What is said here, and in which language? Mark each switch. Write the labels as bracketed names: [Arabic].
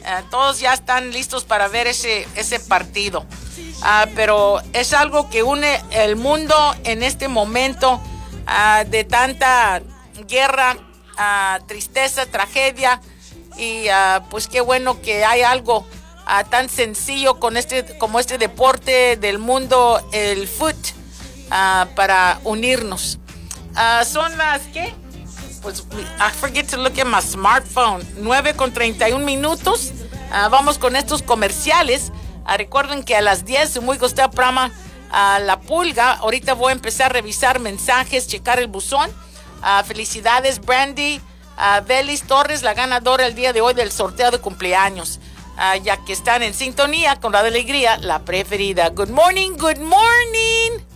[Spanish] Todos ya están listos para ver ese partido. Pero es algo que une el mundo en este momento de tanta guerra, tristeza, tragedia. Y pues qué bueno que hay algo tan sencillo con este, como este deporte del mundo, el foot, para unirnos. Son las que. [English] I forget to look at my smartphone. [Spanish] 9:31. Vamos con estos comerciales. Recuerden que a las 10, muy gustado programa, La Pulga. Ahorita voy a empezar a revisar mensajes, checar el buzón. Felicidades, Brandy. Belis Torres, la ganadora el día de hoy del sorteo de cumpleaños. Ya que están en sintonía con la de alegría, la preferida. [English] Good morning, good morning.